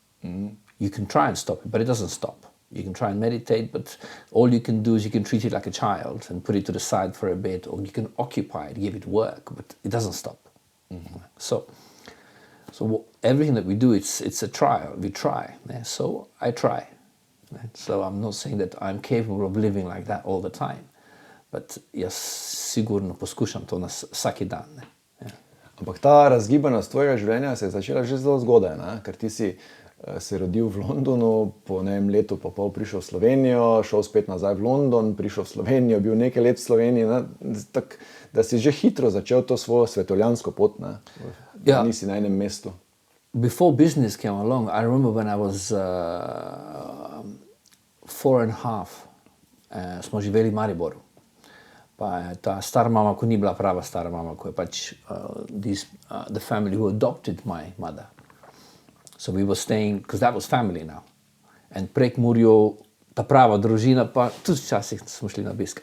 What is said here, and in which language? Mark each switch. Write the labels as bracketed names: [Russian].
[English] You can try and stop it, but it doesn't stop. You can try and meditate, but all you can do is you can treat it like a child and put it to the side for a bit, or you can occupy it, give it work, but it doesn't stop. So everything that we do, it's a trial. We try. So I try. So I'm not saying that I'm capable of living like that all the time, but [Slovenian] jaz sigurno poskušam to vsaki dan. Ampak ta razgibanost tvojega življenja se je začela že zelo zgodaj, ne? Ker ti si se rodil v Londonu, po letu pa pol prišel v Slovenijo, šel spet nazaj v London, prišel v Slovenijo, bil nekaj let v Sloveniji, tak, da si že hitro začel to svojo svetovljansko pot, ne? Nisi na enem mestu. [English] Before business came along, I remember when I was 4.5, [Slovenian] smo živeli v Mariboru. Pa je ta stara mama, ko ni bila prava stara mama, ko je pač [English] the family who adopted my mother. So we were staying, because that was family now. [Slovenian] And prek Murjo, ta prava družina, pa tudi včasih smo šli na obisk.